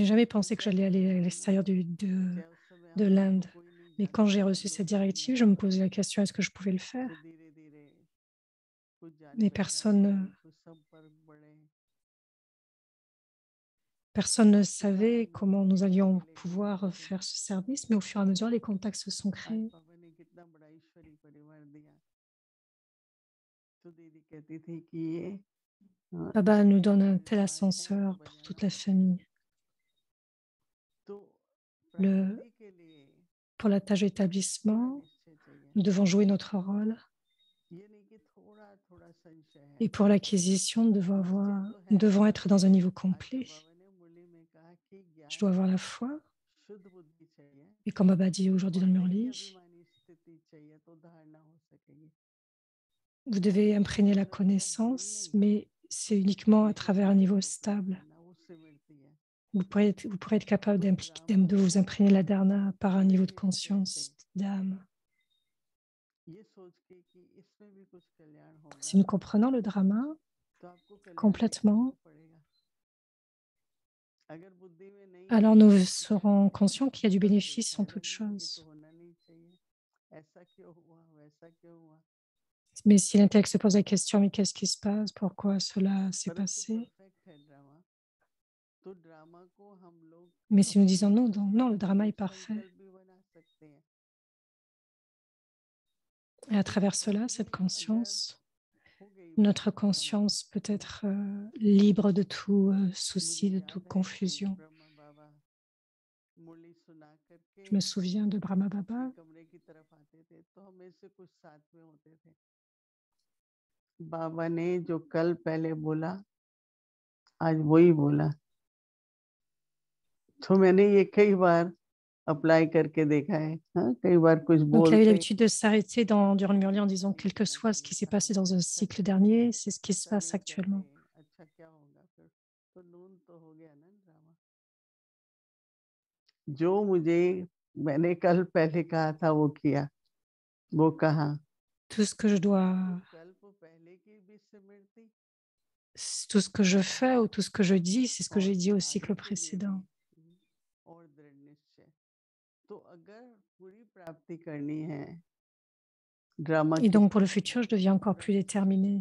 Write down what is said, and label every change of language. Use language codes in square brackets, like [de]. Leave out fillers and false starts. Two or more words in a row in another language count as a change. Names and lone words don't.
[hi] कि [fr] jamais pensé que [hi] इंडिया [fr] j'allais [hi] जाना [fr] aller à [hi] है ना, [fr] l'extérieur [hi] चाहे उस समय [fr] de [hi] हम लोग को [fr] l'Inde. [hi] कोई नहीं [fr] Mais quand [hi] जानता [fr] j'ai [hi] था, [fr] reçu cette [hi] लोकल नहीं [fr] directive, je me [hi] आता [fr] posais [hi] था, [fr] la question, est-ce que je pouvais le faire? [hi] फिर धीरे धीरे कुछ जान [fr] Mais [hi] पहचान बनी, कुछ संपर्क बढ़े, [fr] personne ne [hi] उसके बाद [fr] savait [hi] हम लोग [fr] comment [hi] को [fr] nous [hi] वीजा [fr] allions [hi] मिले [fr] pouvoir [hi] गवर्नमेंट से। [fr] faire ce service, mais au fur et à mesure, les contacts se sont [hi] आज [fr] créés. [hi] पापा ने कितना बड़ा ईश्वरी परिवार दिया। तो दीदी कहती थी कि ये [fr] Baba nous [hi] ईश्वरीय [fr] donne un tel [hi] आशीर्वाद है तो [fr] ascenseur pour toute [hi] बजाना [fr] la [hi] पड़ता है। [fr] famille. [hi] तो [fr] Le, [hi] प्राप्ति के लिए [fr] pour la tâche [hi] पूरा [fr] d'établissement, [hi] निश्चय चाहिए, [fr] nous devons jouer notre rôle. [hi] ये नहीं कि थोड़ा थोड़ा संशय है। [fr] Et pour l'acquisition, [hi] निश्चय तो [fr] nous [hi] है, [fr] devons être dans un niveau [hi] आके [fr] complet. [hi] बाबा ने मुरली में कहा कि [fr] Je dois [hi] ज्ञान [fr] avoir [hi] है, [fr] la foi. [hi] शुद्ध बुद्धि चाहिए [fr] Et comme Baba dit aujourd'hui [hi] और [fr] dans le [hi] नहीं [fr] Murli, [hi] अभिमानी स्थिति चाहिए तो धारणा हो सकेगी। [fr] vous devez [hi] धारणा का [fr] imprégner la [hi] मतलब क्या, भूल [fr] connaissance, [hi] नहीं, [fr] mais c'est uniquement à [hi] लेकिन [fr] travers un [hi] सत्य [fr] niveau [hi] को प्राप्त [fr] stable. [hi] करना उससे मिलती है। [fr] Vous pourrez être capable [hi] तो ड्रामा [fr] de vous [hi] को [fr] imprégner la dharna par un niveau de [hi] गंभीर से [fr] conscience, d'âme. [hi] ये सोच के कि इसमें भी कुछ कल्याण [fr] Si [hi] होगा [fr] nous comprenons le drama [hi] तो आपको कल्याण दिखाई [fr] complètement, [hi] तो पड़ेगा। अगर बुद्धि में नहीं है [fr] alors [hi] तो [fr] nous [hi] आपको क्या [fr] serons [hi] दिखेगा, [fr] conscients qu'il y a du [hi] सब [fr] bénéfice en [hi] दिखाएगा, [fr] toute [hi] नहीं ये तो [fr] chose. [hi] होना नहीं चाहिए, ऐसा क्यों हुआ, वैसा क्यों हुआ। [fr] Mais si l'intellect se pose la question, mais qu'est-ce qui se passe? Pourquoi cela s'est [hi] परंतु [fr] passé? [hi] परफेक्ट है ड्रामा, तो ड्रामा को हम लोग [fr] Mais si nous [hi] अपने [fr] disons non, [hi] उसमें [fr] non, le drama est [hi] दृढ़ [fr] parfait. [hi] संकल्प भी बना सकते हैं [fr] Et à travers cela, cette conscience, notre conscience peut être libre de tout souci, de toute confusion. Je me souviens de Brahma Baba. [hi] बाबा ने जो कल पहले बोला आज वही बोला तो मैंने ये कई बार अप्लाई करके देखा है कई बार कुछ [fr] Donc, il avait [hi] बोलते [fr] l'habitude de s'arrêter durant le murli en disant quel que soit ce qui s'est passé dans un cycle dernier, c'est ce qui se passe actuellement. [hi] अच्छा क्या होगा फिर तो नून तो हो गया ना ड्रामा जो मुझे मैंने कल पहले कहा था वो किया वो कहा [fr] Tout ce que je dois, tout ce que je fais ou tout ce que je dis, c'est ce que j'ai dit au cycle précédent. Et donc, pour le futur, je deviens encore plus déterminée.